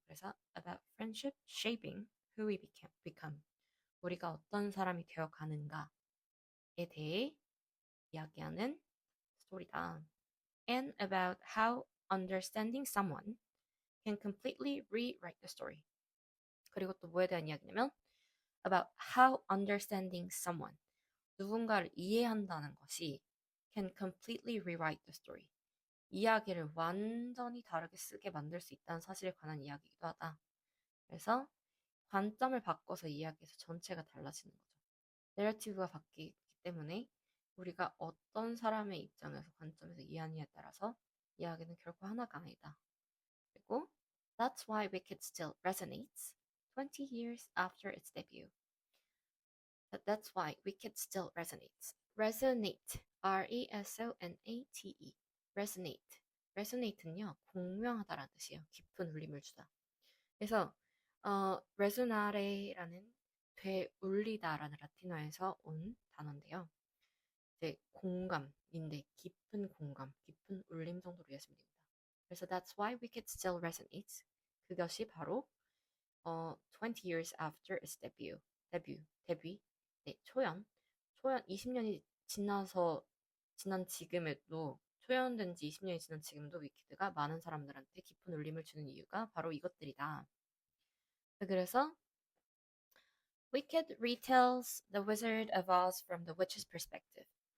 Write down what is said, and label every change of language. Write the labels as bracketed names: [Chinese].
[Korean] 그래서 [English] about friendship, shaping who we become. [Korean] 우리가 어떤 사람이 되어가는가에 대해 이야기하는 스토리다. [English] And about how understanding someone can completely rewrite the story. [Korean] 그리고 또 뭐에 대한 이야기냐면 [English] about how understanding someone, [Korean] 누군가를 이해한다는 것이 [English] can completely rewrite the story. [Korean] 이야기를 완전히 다르게 쓰게 만들 수 있다는 사실에 관한 이야기이기도 하다. 그래서 관점을 바꿔서 이야기해서 전체가 달라지는 거죠. 내러티브가 바뀌기 때문에 우리가 어떤 사람의 입장에서 관점에서 이해하느냐에 따라서 이야기는 결코 하나가 아니다. [English] 그리고 That's why Wicked still resonates 20 years after its debut. That's why Wicked still resonates. Resonate, R-E-S-O-N-A-T-E. Resonate. [Korean] Resonate는요, 공명하다라는 뜻이에요. 깊은 울림을 주다. 그래서 resonare라는 되울리다라는 라틴어에서 온 단어인데요. 이제 공감인데 깊은 공감, 깊은 울림 정도로 이해하시면 됩니다. [English] 그래서 that's why Wicked still resonates. [Korean] 그것이 바로 [English] 20 years after its 데뷔. [Korean] 네, 초연 20년이 지난 지금에도 초연된 지 20년이 지난 지금도 위키드가 많은 사람들한테 깊은 울림을 주는 이유가 바로 이것들이다. [English] 그래서 Wicked retells The Wizard of Oz from the witch's perspective.